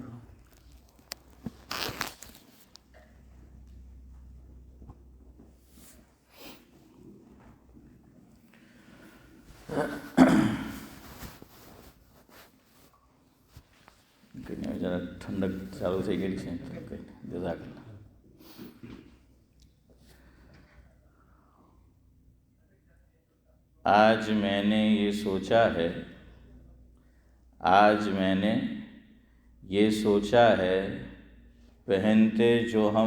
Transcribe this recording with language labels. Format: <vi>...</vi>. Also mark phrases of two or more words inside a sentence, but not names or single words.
<ur>ذرا ٹھنڈک چالو</ur> <gu>થઈ ગઈ છે.</gu> <ar>جزاک اللہ.</ar> <ur>آج میں نے یہ سوچا ہے پہنتے جو</ur>